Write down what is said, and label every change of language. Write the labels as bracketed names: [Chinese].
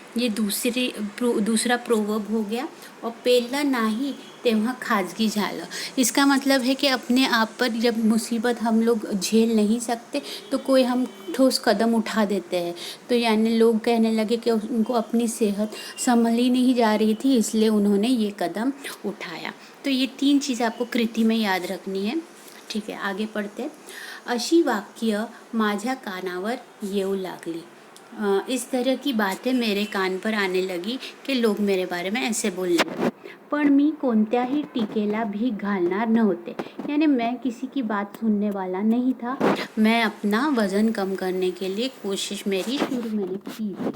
[Hindi] ये दूसरा प्रोवर्ब हो गया। [Marathi] और पहिलं नाही तेव्हा खाजगी झालं, [Hindi] इसका मतलब है कि अपने आप पर जब मुसीबत हम लोग झेल नहीं सकते तो कोई हम ठोस कदम उठा देते हैं। तो यानी लोग कहने लगे कि उनको अपनी सेहत संभली नहीं जा रही थी, इसलिए उन्होंने ये कदम उठाया। तो ये 3 चीज़ आपको कृति में याद रखनी है। ठीक है, आगे पढ़ते। [Marathi] अशी वाक्य माझ्या कानावर येऊ लागली। [Hindi] इस तरह की बातें मेरे कान पर आने लगी कि लोग मेरे बारे में ऐसे बोलने लगे। [Marathi] पण मी कोणत्याही टीकेला भीक घालणार नव्हते, [Hindi] यानी मैं किसी की बात सुनने वाला नहीं था। मैं अपना वज़न कम करने के लिए कोशिश मेरी शुरू मैंने की।